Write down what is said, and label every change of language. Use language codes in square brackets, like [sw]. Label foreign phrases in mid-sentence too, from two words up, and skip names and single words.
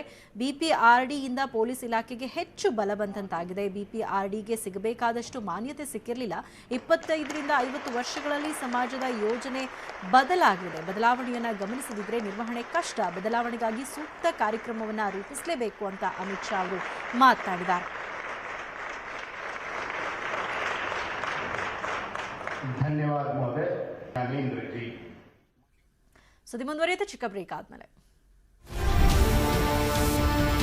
[kn] ಬಿಪಿಆರ್ಡಿಯಿಂದ ಪೊಲೀಸ್ ಇಲಾಖೆಗೆ ಹೆಚ್ಚು ಬಲ ಬಂದಂತಾಗಿದೆ. ಬಿಪಿಆರ್ಡಿಗೆ ಸಿಗಬೇಕಾದಷ್ಟು ಮಾನ್ಯತೆ ಸಿಕ್ಕಿರಲಿಲ್ಲ. 25ರಿಂದ 50 ವರ್ಷಗಳಲ್ಲಿ ಸಮಾಜದ ಯೋಜನೆ ಬದಲಾಗಿದೆ. ಬದಲಾವಣೆಯನ್ನ ಗಮನಿಸದಿದ್ರೆ ನಿರ್ವಹಣೆ ಕಷ್ಟ. ಬದಲಾವಣೆಗಾಗಿ ಸೂಕ್ತ ಕಾರ್ಯಕ್ರಮವನ್ನ ರೂಪಿಸಲೇಬೇಕು ಅಂತ ಅಮಿತ್ ಶಾ ಅವರು ಮಾತನಾಡಿದ್ದಾರೆ. [hi] धन्यवाद महोदय। ज्ञानेंद्र जी। [kn] ಸುದ್ದಿ ಮುಂದುವರಿಯುತ್ತೆ ಚಿಕ್ಕ ಬ್ರೇಕ್ ಆದ್ಮೇಲೆ.